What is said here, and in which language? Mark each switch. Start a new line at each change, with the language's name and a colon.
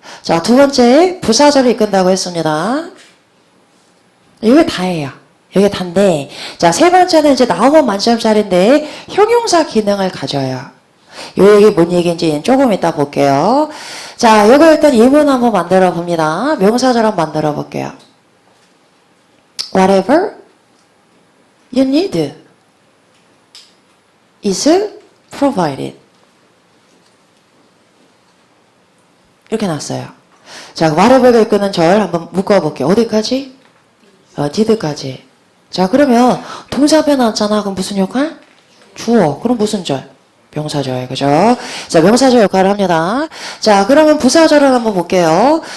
Korean: 자, 두 번째, 부사절을 이끈다고 했습니다. 이게 다예요. 이게 단데, 자, 세 번째는 이제 나오면 만점짜리인데, 형용사 기능을 가져요. 요 얘기 뭔 얘기인지 조금 이따 볼게요. 자, 요거 일단 예문 한번 만들어 봅니다. 명사절 한번 만들어 볼게요.
English: Whatever you need is provided.
Korean: 이렇게 났어요. 자, whatever가 이끄는 절 한번 묶어볼게요. 어디까지? did까지. 자, 그러면 동사 앞에 나왔잖아. 그럼 무슨 역할? 주어. 그럼 무슨 절? 명사절. 그죠? 자, 명사절 역할을 합니다. 자, 그러면 부사절을 한번 볼게요.